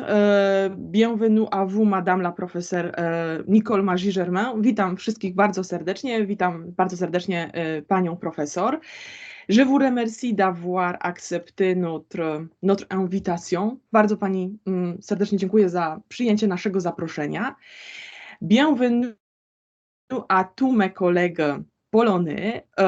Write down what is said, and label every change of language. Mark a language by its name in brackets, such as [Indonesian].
[French] Bienvenue à vous, Madame la professeure Nicole Magie-Germain. [Polish] Witam wszystkich bardzo serdecznie. Witam bardzo serdecznie panią profesor. [French] Je vous remercie d'avoir accepté notre invitation. [Polish] Bardzo pani serdecznie dziękuję za przyjęcie naszego zaproszenia. [French] Bienvenue à tous mes collègues polonais.